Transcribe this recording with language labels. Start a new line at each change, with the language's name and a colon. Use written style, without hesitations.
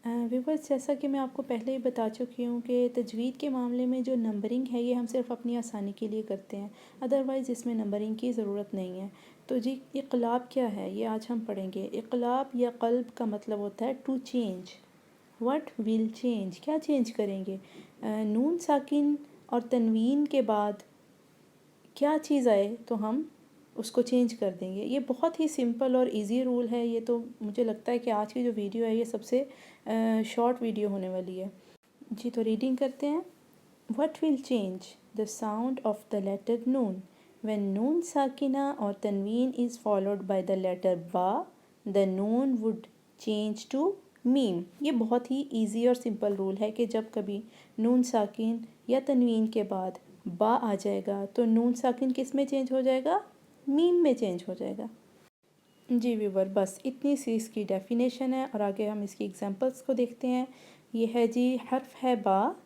Urdu: Viewers, جیسا کہ میں آپ کو پہلے ہی بتا چکی ہوں کہ تجوید کے معاملے میں جو نمبرنگ ہے یہ ہم صرف اپنی آسانی کے لیے کرتے ہیں، ادروائز اس میں نمبرنگ کی ضرورت نہیں ہے۔ تو جی اقلاب کیا ہے یہ آج ہم پڑھیں گے۔ اقلاب یا قلب کا مطلب ہوتا ہے to change.
English: what will change,
Urdu: کیا چینج کریں گے؟ نون ساکن اور تنوین کے بعد کیا چیز آئے تو ہم اس کو چینج کر دیں گے۔ یہ بہت ہی سمپل اور ایزی رول ہے۔ یہ تو مجھے لگتا ہے کہ آج کی جو ویڈیو ہے یہ سب سے شارٹ ویڈیو ہونے والی ہے۔ جی تو ریڈنگ کرتے ہیں۔
English: What will change? The sound of the letter noon. When noon sakina or tanween is followed by the letter ba, the noon would change to meme.
Urdu: یہ بہت ہی ایزی اور سمپل رول ہے کہ جب کبھی نون ساکن یا تنوین کے بعد با آ جائے گا تو نون ساکن کس میں چینج ہو جائے گا؟ میم میں چینج ہو جائے گا۔ جی ویور، بس اتنی سی اس کی ڈیفینیشن ہے اور آگے ہم اس کی ایگزامپلس کو دیکھتے ہیں۔ یہ ہے جی حرف ہے با،